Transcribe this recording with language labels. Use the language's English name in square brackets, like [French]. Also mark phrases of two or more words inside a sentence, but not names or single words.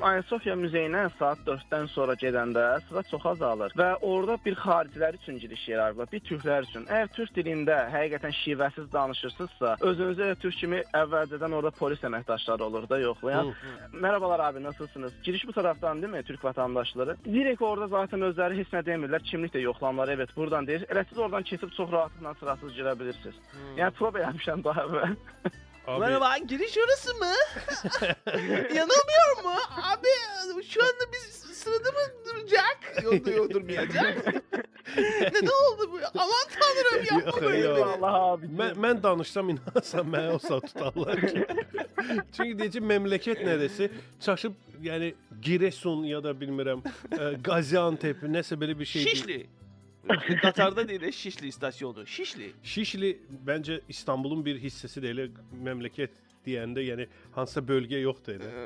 [Azerbaijani] Ayasofya muzeyinə saat 4-dən sonra gedəndə sıra çox azalır və orada bir xaricilər üçün giriş yer ayırıblar, bir türklər üçün. Əgər türk dilində həqiqətən şivəsiz danışırsınızsa, özünüzə türk kimi əvvəlcədən orada polis əməkdaşları olur da yoxlayan. [Turkish] Merhabalar abi, nasılsınız? Giriş bu taraftan değil mi Türk vatandaşları? [Azerbaijani] Direkt orada zaten özləri heç nə demirlər, kimlik də yoxlamlar. Evet, buradan deyir. Elə siz oradan keçib çox rahatlıqla sırasız girə bilirsiniz. Yəni prova eləmişəm daha əvvəl. [Turkish] Merhaba, giriş orası mı? Yanılmıyor mu? Abi şu anda biz sırada mı duracak? Yolda durmayacak. Neden oldu bu? Aman tanrım, yapma böyle. Allah abi. [Azerbaijani] Mən danışsam inanırsan mənə o saat tutarlar ki. Çünki deyəcək memləkət nədəsə çaşıb, yəni Giresun ya da bilmirəm Gaziantep nəsə belə bir şey. Şişli. Qatarda deyil, Şişli istasyonu. Şişli. Şişli bəncə İstanbulun bir hissəsi də elə memləkət deyəndə, yəni hansısa bölgə yoxdur elə.